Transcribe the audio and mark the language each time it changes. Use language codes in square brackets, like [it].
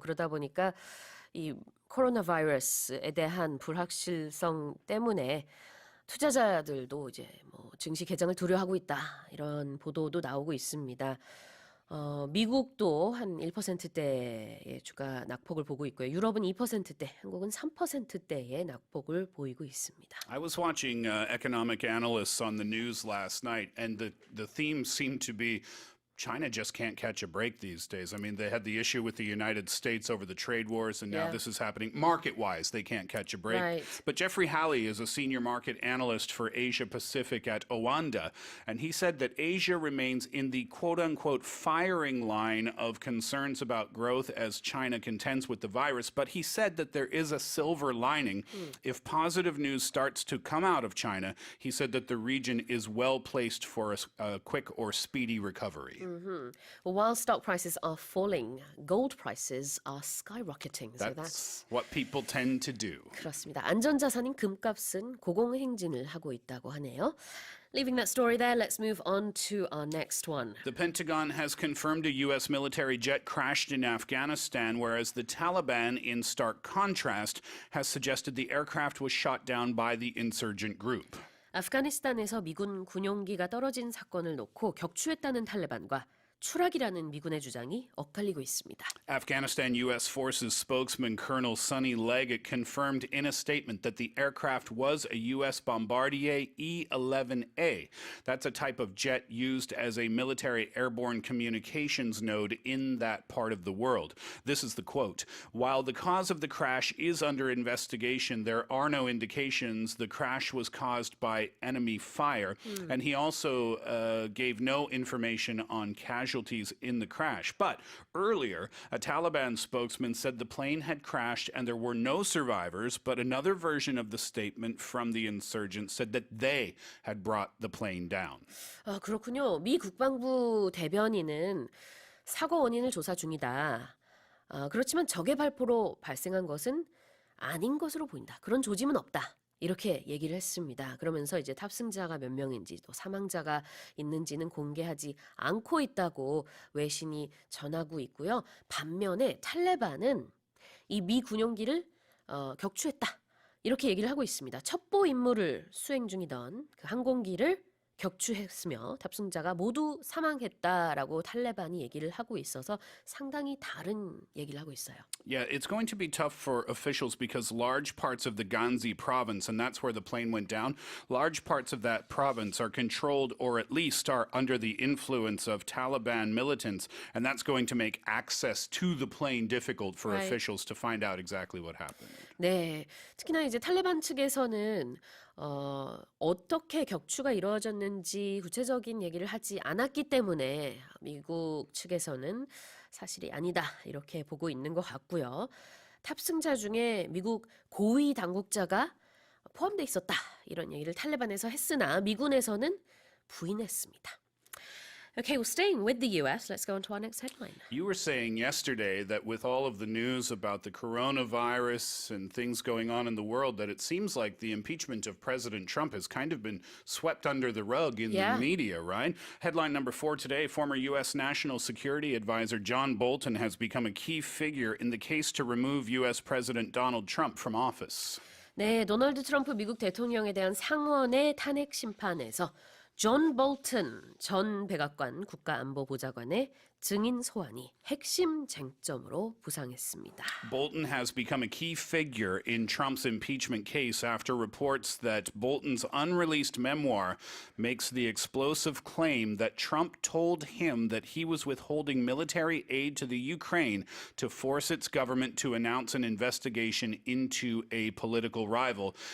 [ko] 그러다 보니까 이 코로나 바이러스에 대한 불확실성 때문에 투자자들도 이제 증시 개장을 두려워하고 있다. 이런 보도도 나오고 있습니다. 미국도 한 1%대의 주가 낙폭을 보고 있고요. 유럽은 2%대, 한국은 3%대의 낙폭을 보이고 있습니다. [en] I was watching economic analysts on the news last night, and the theme seemed to be China just can't catch a break these days. I mean, they had the issue with the United States over the trade wars, and now this is happening. Market-wise, they can't catch a break. Right. But Jeffrey Halley is a senior market analyst for Asia Pacific at Owanda, and he said that Asia remains in the quote-unquote firing line of concerns about growth as China contends with the virus. But he said that there is a silver lining. If positive news starts to come out of China, he said that the region is well-placed for a quick or speedy recovery. Well, while stock prices are falling, gold prices are skyrocketing. So That's what people tend to do. [ko] 그렇습니다. 안전자산인 금값은 고공행진을 하고 있다고 하네요. [en] Leaving that story there, let's move on to our next one. The Pentagon has confirmed a U.S. military jet crashed in Afghanistan, whereas the Taliban, in stark contrast, has suggested the aircraft was shot down by the insurgent group. [ko] 아프가니스탄에서 미군 군용기가 떨어진 사건을 놓고 격추했다는 탈레반과 추락이라는 미군의 주장이 엇갈리고 있습니다. [en] Afghanistan U.S. Forces spokesman Colonel Sonny Leggett confirmed in a statement that the aircraft was a U.S. Bombardier E-11A. That's a type of jet used as a military airborne communications node in that part of the world. This is the quote. While the cause of the crash is under investigation, there are no indications the crash was caused by enemy fire. And he also gave no information on casualties in the crash. But earlier, a Taliban spokesman said the plane had crashed and there were no survivors, but another version of the statement from the insurgents said that they had brought the plane down. [ko] 그렇군요. 미 국방부 대변인은 사고 원인을 조사 중이다. 그렇지만 적의 발포로 발생한 것은 아닌 것으로 보인다. 그런 조짐은 없다. 이렇게 얘기를 했습니다. 그러면서 이제 탑승자가 몇 명인지 또 사망자가 있는지는 공개하지 않고 있다고 외신이 전하고 있고요. 반면에 탈레반은 이 미 군용기를 격추했다. 이렇게 얘기를 하고 있습니다. 첩보 임무를 수행 중이던 그 항공기를 격추했으며 탑승자가 모두 사망했다라고 탈레반이 얘기를 하고 있어서 상당히 다른 얘기를 하고 있어요. [en] Yeah, it's going to be tough for officials because large parts of the Ghazni province, and that's where the plane went down, large parts of that province are controlled or at least are under the influence of Taliban militants, and that's going to make access to the plane difficult for Right. officials to find out exactly what happened. [ko] 네, 특히나 이제 탈레반 측에서는 어떻게 격추가 이루어졌는지 구체적인 얘기를 하지 않았기 때문에 미국 측에서는 사실이 아니다 이렇게 보고 있는 것 같고요. 탑승자 중에 미국 고위 당국자가 포함돼 있었다 이런 얘기를 탈레반에서 했으나 미군에서는 부인했습니다. [en] Okay, well, staying with the US, let's go on to our next headline. You were saying yesterday that with all of the news about the coronavirus and things going on in the world, that it seems like the impeachment of President Trump has kind of been swept under the rug in Yeah. the media, right? Headline number 4 today, former U.S. National Security Advisor John Bolton has become a key figure in the case to remove U.S. President Donald Trump from office. [ko] 네, 도널드 트럼프 미국 대통령에 대한 상원의 탄핵 심판에서 존 볼튼 전 백악관 국가안보보좌관의 증인 소환이 핵심 쟁점으로 부상했습니다. [en] Bolton has become a key figure in Trump's impeachment case after reports that Bolton's unreleased memoir makes the explosive claim that Trump told him that he was withholding military aid to the Ukraine to force its government to announce an investigation into a political rival.